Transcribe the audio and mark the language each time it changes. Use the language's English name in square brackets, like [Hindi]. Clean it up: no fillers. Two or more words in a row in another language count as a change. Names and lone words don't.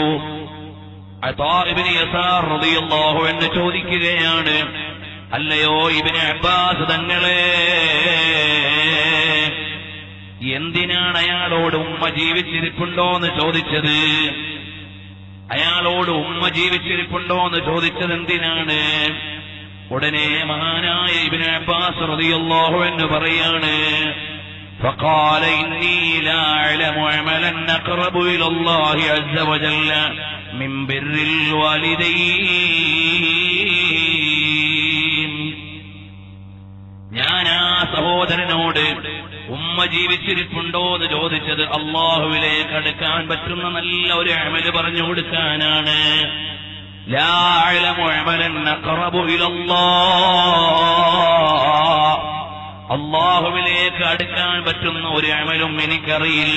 [Malayalam] അതാ ഇബ്നു യസാർ [Arabic] رضي الله عنه [Malayalam] ചോദിക്കുകയാണ്, അല്ലയോ ഇബ്നു അബ്ബാസ് തങ്ങളെ, എന്തിനാണ് അയാളോട് ഉമ്മ ജീവിച്ചിരിപ്പുണ്ടോന്ന് ചോദിച്ചത്? അയാളോട് ഉമ്മ ജീവിച്ചിരിപ്പുണ്ടോന്ന് ചോദിച്ചത് എന്തിനാണ്? ഉടനെ മഹാനായ ഇബ്നു അബ്ബാസ് [Arabic] رضي الله عنه [Malayalam] പറയാണ്, [Arabic] فقال إني لا أعلم عملا أقرب إلى الله عز وجل من بر الوالدين. [Malayalam] ഞാൻ ആ സഹോദരനോട് ഉമ്മ ജീവിച്ചിരിപ്പുണ്ടോ എന്ന് ചോദിച്ചത് അല്ലാഹുവിലേക്ക് അടുക്കാൻ പറ്റുന്ന നല്ല ഒരു അമല് പറഞ്ഞു കൊടുക്കാനാണ്. [Arabic] لا أعلم عملا أقرب إلى الله, [Malayalam] അല്ലാഹുവിലേക്ക് അടുക്കാൻ പറ്റുന്ന ഒരു അമലും എനിക്കറിയില്ല.